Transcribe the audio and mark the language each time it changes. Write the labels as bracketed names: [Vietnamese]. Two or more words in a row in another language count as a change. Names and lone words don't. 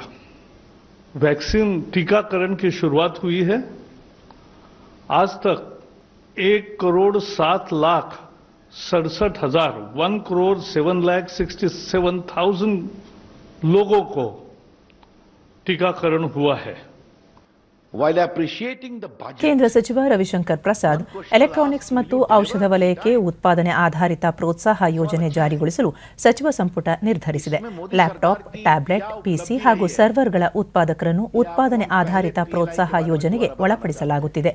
[Hindi] वैक्सीन टीकाकरण की शुरुआत हुई है. आज तक 1,07,67,000 1,07,67,000 लोगों को टीकाकरण हुआ है. [Kannada] ಕೇಂದ್ರ ಸಚಿವ ರವಿಶಂಕರ್ ಪ್ರಸಾದ್ ಎಲೆಕ್ಟ್ರಾನಿಕ್ಸ್ ಮತ್ತು ಔಷಧ ವಲಯಕ್ಕೆ ಉತ್ಪಾದನೆ ಆಧಾರಿತ ಪ್ರೋತ್ಸಾಹ ಯೋಜನೆ ಜಾರಿಗೊಳಿಸಲು ಸಚಿವ ಸಂಪುಟ ನಿರ್ಧರಿಸಿದೆ. [English] laptop, tablet, PC [Kannada] ಹಾಗೂ ಸರ್ವರ್ಗಳ ಉತ್ಪಾದಕರನ್ನು ಉತ್ಪಾದನೆ ಆಧಾರಿತ ಪ್ರೋತ್ಸಾಹ ಯೋಜನೆಗೆ ಒಳಪಡಿಸಲಾಗುತ್ತಿದೆ.